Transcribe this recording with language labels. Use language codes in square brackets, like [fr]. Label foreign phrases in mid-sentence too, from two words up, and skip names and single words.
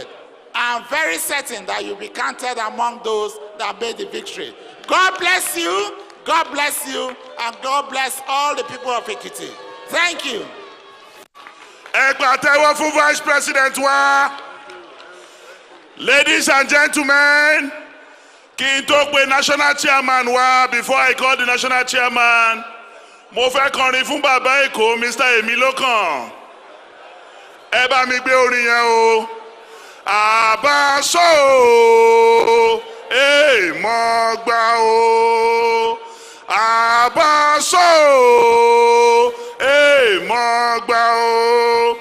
[en] I am very certain that you'll be counted among those that made the victory. God bless you, God bless you, and God bless all the people of Ekiti. Thank you. For Vice President wa. Ladies and gentlemen, [yo] kí n tó pe [en] national chairman [yo] wa, [en] before I call the national chairman, [yo] mo fẹ́ kọrin fún bàbá Èkó, Mr. Emilokan. Ẹ bá mi gbé orin yẹn o. Àbáṣọ o, èèmọ̀ gbà o. Àbáṣọ o, èèmọ̀ gbà o.